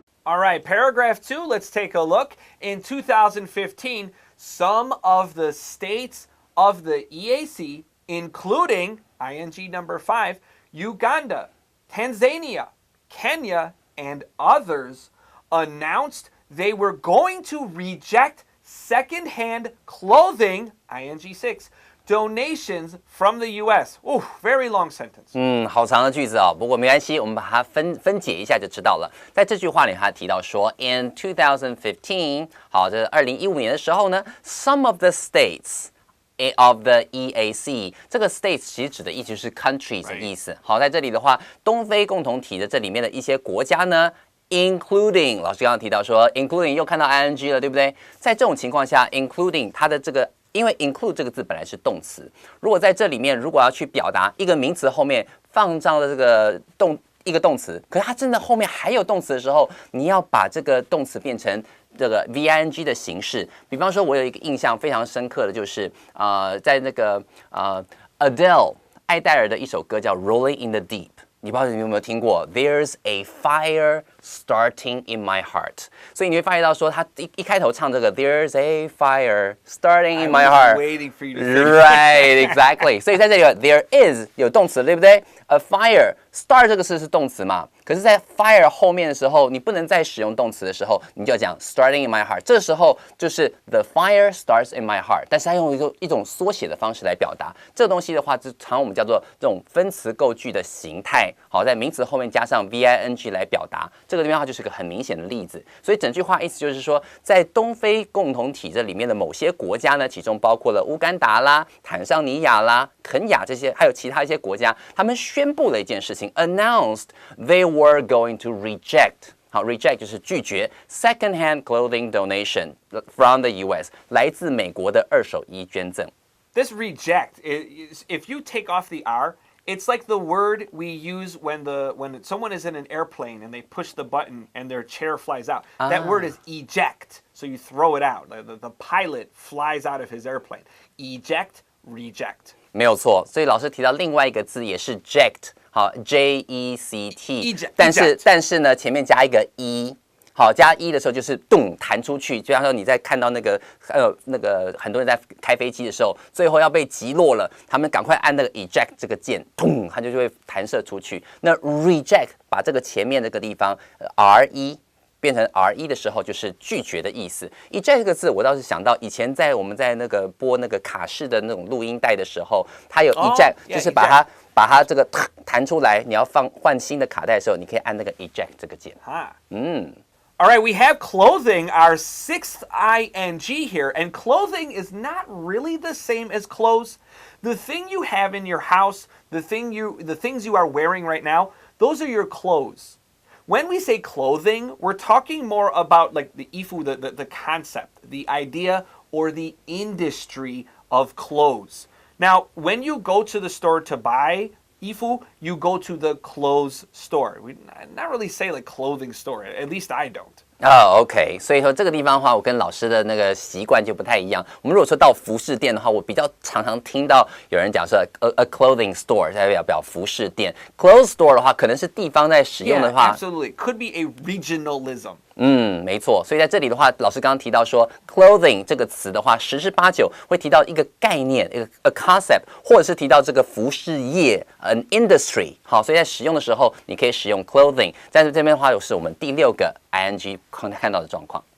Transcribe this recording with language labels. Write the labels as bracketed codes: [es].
[en] All right, paragraph 2, let's take a look. In 2015, some of the states of the EAC, including ing number 5, Uganda, Tanzania, Kenya, and others, announced they were going to reject secondhand clothing, ing 6, donations from the U.S. Ooh, very long sentence. [zh] 好长的句子哦，不过没关系，我们把它分解一下就知道了。在这句话里，他提到说 ， [en] in 2015， [zh] 好，这是2015年的时候呢 ， [en] some of the states of the EAC， [zh] 这个 states 其实指的意思是 countries 的意思。好，在这里的话，东非共同体的这里面的一些国家呢。 Including 老师刚刚提到说 ，including 又看到 ing 了，对不对？在这种情况下 ，including 它的这个，因为 include 这个字本来是动词，如果在这里面如果要去表达一个名词后面放上了这个一个动词，可是它真的后面还有动词的时候，你要把这个动词变成这个 VING 的形式。比方说，我有一个印象非常深刻的就是在那个Adele 艾黛尔的一首歌叫《Rolling in the Deep》。你不知道你有没有听过 [en] ？There's a fire starting in my heart。 [zh] 所以你会发现到说，他一开头唱这个 [en] There's a fire starting in my heart。 Waiting for you to say Right, exactly。 [zh] 所以在这里 [en] there is [zh] 有动词，对不对 ？ [en] A fire start [zh] 这个是动词嘛？可是，在 fire 后面的时候，你不能再使用动词的时候，你就要讲 [en] starting in my heart。 [zh] 这时候就是 [en] the fire starts in my heart， [zh] 但是它用一种缩写的方式来表达这个东西的话，就常我们叫做这种分词构句的形态。好，在名词后面加上 VING 来表达，这个地方它就是个很明显的例子。所以整句话意思就是说，在东非共同体这里面的某些国家呢，其中包括了乌干达啦、坦桑尼亚啦、肯亚这些，还有其他一些国家，他们宣布了一件事情 ， [en] announced they were going to reject。好 ，reject [zh] 就是拒绝 [en] secondhand clothing donation from the U.S. [zh] 来自美国的二手衣捐赠。 [en] This reject, if you take off the R, it's like the word we use when someone is in an airplane and they push the button and their chair flies out. That word is eject. So you throw it out. The pilot flies out of his airplane. Eject, reject. [zh] 没有错，所以老师提到另外一个字也是 ject， 好 ，J-E-C-T， 但是呢前面加一个 e。好，加一的时候就是咚弹出去，就像说你在看到那个很多人在开飞机的时候，最后要被击落了，他们赶快按那个 eject 这个键，咚，它就会弹射出去。那 reject 把这个前面这个地方R1变成 R1的时候，就是拒绝的意思。 eject 这个字，我倒是想到以前我们在那个播那个卡式的那种录音带的时候，它有 eject，就是把它这个弹出来，你要换新的卡带的时候，你可以按那个 eject 这个键。 [en] All right, we have clothing, our 6th ing here, and clothing is not really the same as clothes. The thing you have in your house, the things you are wearing right now, those are your clothes. When we say clothing, we're talking more about like the ifu, the concept, the idea, or the industry of clothes. Now, when you go to the store to buy ifu, you go to the clothes store. We not really say like clothing store. At least I don't. [zh] OK， 所以说这个地方的话，我跟老师的那个习惯就不太一样。我们如果说到服饰店的话，我比较常听到有人讲说 [en] a clothing store， [zh] 代表服饰店。 Clothes store 的话，可能是地方在使用的话 [en] absolutely could be a regionalism. [zh] 没错。所以在这里的话，老师刚刚提到说 clothing 这个词的话，十之八九会提到一个概念，一个 [en] a concept， [zh] 或者是提到这个服饰业 [en] an industry。 [zh] 好，所以在使用的时候，你可以使用 clothing。但是这边的话，又是我们第6个 ing 看到的状况。